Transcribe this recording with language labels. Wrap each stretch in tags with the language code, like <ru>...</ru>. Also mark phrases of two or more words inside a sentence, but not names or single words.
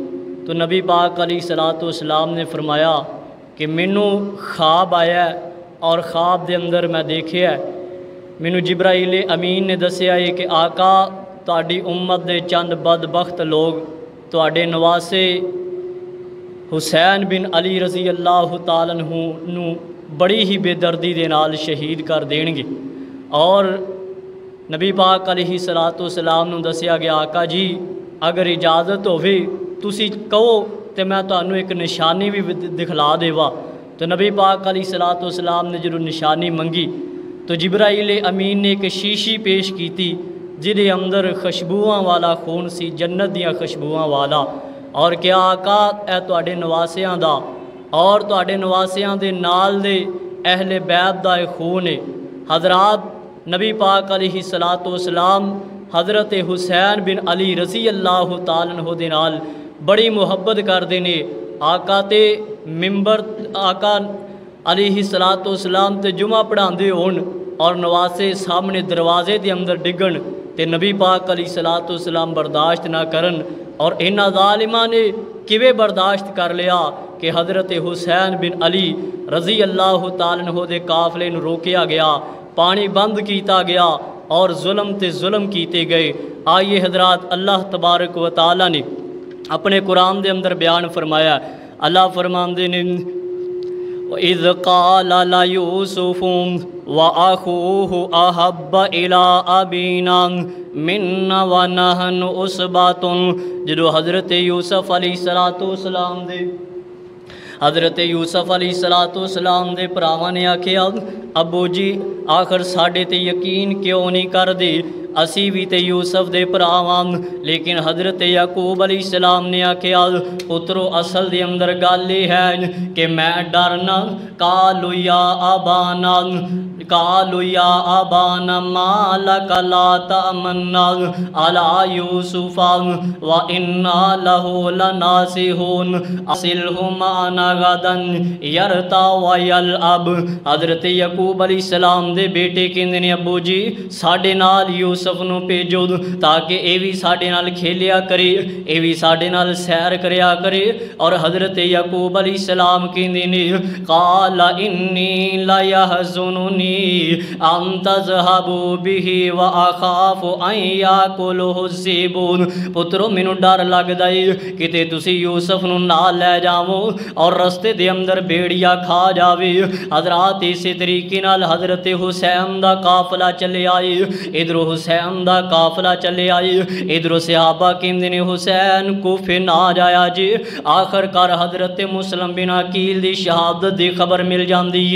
<pa>تو نبی پاک</pa> <ar>علیہ السلام</ar> <pa>نے فرمایا کہ مینوں خواب آیا ہے اور خواب دے اندر میں دیکھیا ہے، مینوں جبرائیل امین نے دسیا ہے کہ آقا تہاڈی امت دے چند بدبخت لوگ تہاڈے نواسے حسین بن علی</pa> <ar>رضی اللہ تعالیٰ عنہ</ar> <pa>نو بڑی ہی بے دردی دے نال شہید کر دین گے۔ اور نبی پاک</pa> <ar>علیہ السلام</ar> <pa>نو دسیا گیا، آقا جی اگر اجازت ہووے تسی کہو تے میں تانوں ایک نشانی بھی دکھلا دیوا۔ تو نبی پاک</pa> <ar>علیہ السلام</ar> <pa>نے جدوں نشانی منگی تو جبرائیل امین نے ایک شیشی پیش کیتی جہدے اندر خوشبوواں والا خون سی، جنت دیاں خوشبوواں والا، اور کیا آقا اے تواڈے نواسیاں دا اور تواڈے نواسیاں دے نال دے اہل بیت دا خون ہے۔ حضرات، نبی پاک</pa> <ar>علیہ السلام</ar> <pa>حضرت حسین بن علی</pa> <ar>رضی اللہ تعالیٰ عنہ</ar> <pa>دے نال بڑی محبت کردے نے۔ آقا تے ممبر آقا</pa> <ar>علیہ السلام</ar> <pa>تے جمعہ پڑھاندے ہون اور نواسے سامنے دروازے دے اندر ڈگن تے نبی پاک</pa> <ar>علیہ السلام</ar> <pa>برداشت نہ کرن، اور انہاں ظالماں نے کیویں برداشت کر لیا کہ حضرت حسین بن علی</pa> <ar>رضی اللہ تعالیٰ عنہ</ar> <pa>دے قافلے نوں روکیا گیا، پانی بند کیتا گیا اور ظلم تے ظلم کیتے گئے۔ آئیے حضرات،</pa> <ar>اللہ تبارک و تعالیٰ</ar> <pa>نے اپنے قرآن دے اندر بیان فرمایا، اللہ فرماندے نے</pa> <ar>وَإِذْ قَالَ لَيُوسُفُ وَأَخُوهُ أَحَبَّ إِلَىٰ أَبِينَا مِنَّا وَنَحْنُ عُصْبَةٌ،</ar> <pa>جدو حضرت یوسف</pa> <ar>علیہ السلام</ar> <pa>دے حضرت یوسف</pa> <ar>علیہ السلام</ar> <pa>دے پراواں نے آکھیا، ابو جی آخر ساڈے تے یقین کیوں نہیں کر دے، اسی بھی تے یوسف دے پراواں۔ لیکن حضرت یعقوب</pa> <ar>علیہ السلام</ar> <pa>نے آکھیا، پترو اصل دے اندر گل یہ ہے کہ میں ڈرنا،</pa> <ar>قالوا یا ابانا ما لک لا تأمنا علی یوسف وإنا لہ لناصحون ارسلہ معنا غدا یرتع ویلعب۔</ar> <pa>حضرت یعقوب</pa> <ar>علیہ السلام</ar> <pa>دے بیٹے کہندے نے، ابو جی ساڈے نال یوسف نو بھیجو تاکہ اے بھی ساڈے نال کھیلیا کرے، اے بھی ساڈے نال سیر کریا کرے۔ اور حضرت یعقوب</pa> <ar>علیہ السلام</ar> <pa>کہندے نے،</pa> <ar>قال انی لیحزننی ان تذهبوا به واخاف ان یاکلہ الذئب۔</ar> <pa>پترو مینوں ڈر لگدا ہے کتے تسی یوسف نو نال لے جاؤ اور رستے دے اندر بیڑیا کھا جاوے۔ حضرات، اسی طریقے نال حضرت حسین دا قافلہ چلے آئے، ادھر حسین دا قافلہ چلے آئے، ادھر صحابہ کہندے نے حسین کوفے نہ جایا جی۔ آخر کار حضرت مسلم بن عقیل دی شہادت دی خبر مل جاندی ہے۔</pa>